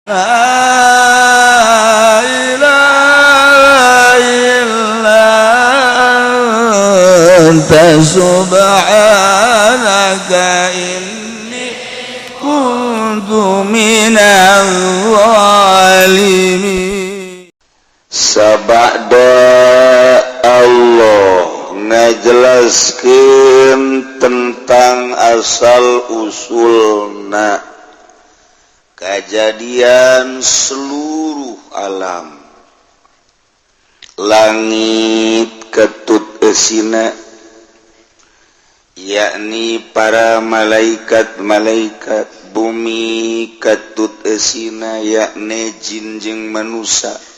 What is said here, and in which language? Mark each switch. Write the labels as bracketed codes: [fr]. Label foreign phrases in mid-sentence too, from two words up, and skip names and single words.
[ar] لا إله إلا أنت سبحانك إني كنت من الظالمين. [su] Sabada Allah ngajelaskeun tentang asal usulna kejadian seluruh alam, langit ketut eusina, yakni para malaikat-malaikat, bumi ketut eusina, yakni jin jeung manusia,